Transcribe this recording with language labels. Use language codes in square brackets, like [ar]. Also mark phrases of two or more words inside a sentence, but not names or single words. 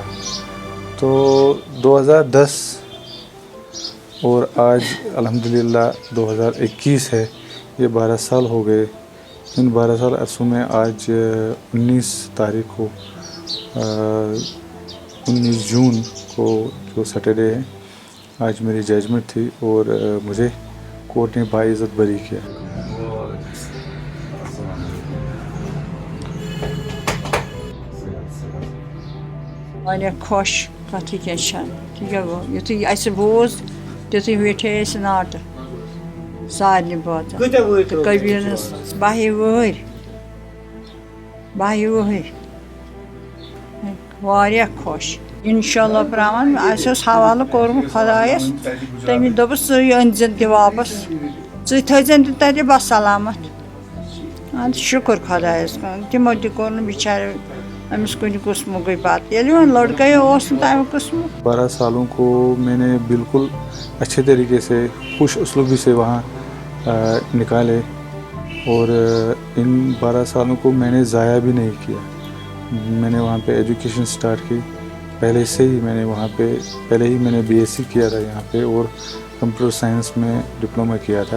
[ur] تو 2010 اور آج الحمدللہ 2021 ہے، یہ 12 سال ہو گئے۔ ان 12 سال عرصوں میں آج 19 تاریخ کو 19 جون کو جو سیٹرڈے ہے، آج میری ججمنٹ تھی اور مجھے کورٹ نے باعزت بری کیا۔ [ks] واریاہ خوش کتھ کینٛہہ چھنہٕ، یُتھُے اَسہِ بوٗز تِتھُے ویٹھے أسۍ ناٹہٕ سارنٕے بٲژن تہٕ قبیٖلس 12 وٕہٕرۍ واریاہ خۄش۔ اِنشاءاللہ پرٛاوان اَسہِ اوس حوالہٕ کوٚرمُت خۄدایس، تٔمۍ دوٚپُس ژٕے أنۍزٮ۪ن تہِ واپس، ژٕے تھٲیزٮ۪ن تہِ تَتہِ بسلامت۔ اَدٕ شُکر خۄدایس کُن، تِمو تہِ کوٚر نہٕ بِچارِ أمِس کُنہِ قٕسمُکٕے پتہٕ، ییٚلہِ وۄنۍ لڑکَے اوس نہٕ تَمہِ قٕسمُک۔ [ur] 12 سالوں کو میں نے بالکل اچھے طریقے سے، خوش اسلوبی سے وہاں نکالے، اور ان 12 سالوں کو میں نے ضائع بھی نہیں کیا۔ میں نے وہاں پہ ایجوکیشن سٹارٹ کی، پہلے سے ہی میں نے وہاں پہ میں نے BSc کیا تھا یہاں پہ، اور [en] computer science [ur] میں ڈپلومہ کیا تھا۔